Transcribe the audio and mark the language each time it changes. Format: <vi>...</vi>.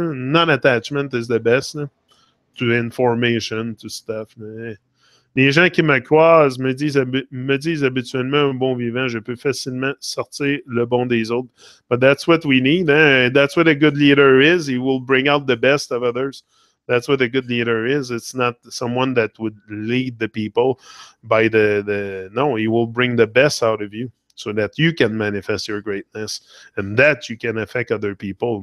<en>Non-attachment is the best. To information, to stuff.</en> <fr>Les gens qui me croisent me disent habituellement, un bon vivant, je peux facilement sortir le bon des autres.</fr> <en>But that's what we need. That's what a good leader is. He will bring out the best of others. That's what a good leader is. It's not someone that would lead the people by no, he will bring the best out of you so that you can manifest your greatness and that you can affect other people.</en>